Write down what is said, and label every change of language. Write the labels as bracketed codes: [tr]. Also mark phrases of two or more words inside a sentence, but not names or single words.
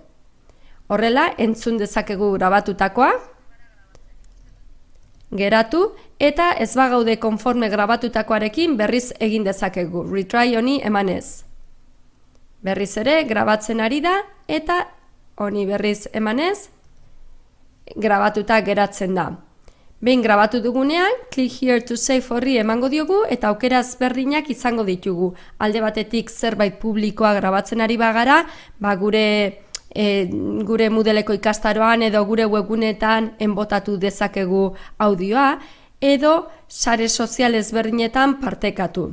[eu] Horrela, entzun dezakegu grabatutakoa, geratu, eta ez bagaude konforme grabatutakoarekin berriz egin dezakegu. Retry honi emanez. Berriz ere, grabatzen ari da, eta honi berriz emanez, grabatuta geratzen da. Behin grabatu dugunean, [en] click here to save [eu] horri emango diogu eta aukera ezberdinak izango ditugu. Alde batetik zerbait publikoa grabatzen ari bagara, gure Moodleko ikastaroan edo gure webgunetan enbotatu dezakegu audioa, edo sare sozial ezberdinetan partekatu.